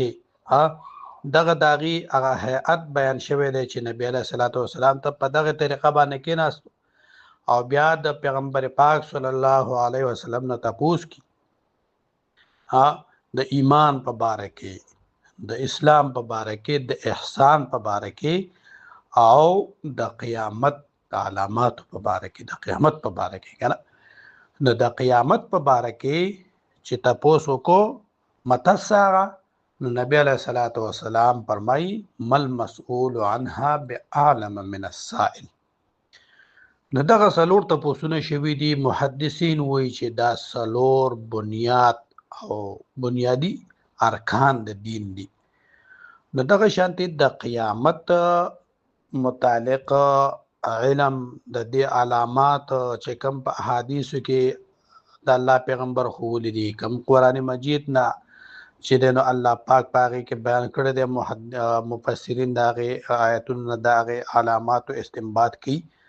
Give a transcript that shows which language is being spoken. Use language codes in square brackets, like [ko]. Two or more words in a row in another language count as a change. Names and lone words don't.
[ps] دغه د هغې هغه هیئت بیان شوی دی چې نبی [ar] علیه السلام [ps] ته په دغه طریقه باندې کېناستو او بیا د پیغمبر پاک [ar] صلی الله علیه وسلم [ps] نه تپوس کی د ایمان په باره کې، د اسلام په باره کې، د احسان په باره کې او د قیامت د علاماتو په باره کې، د قیامت په باره کې که نه. نو د قیامت په باره کې چې تپوس وکړو [ar] متى الساعه، [ps] نو نبی [ar] علیه السلام [ps] فرمایي [ar] مل مسئول عنها باعلم من السائل. [ps] نو دغه څلور تپوسونه شوي دي. محدثین وایي چې دا څلور بنیاد او بنیادی ارکان د دین دي. نو دغه شانتې د قیامت متعلق علم د دې علامات چې کوم په احادیثو کې د الله پیغمبر ښوولي دي، کوم قرآن مجید نه چې دی نو الله پاک په هغې کې بیان کړی دی، مفسرین د هغې آیتونو نه د هغې علاماتو استنباط کوي.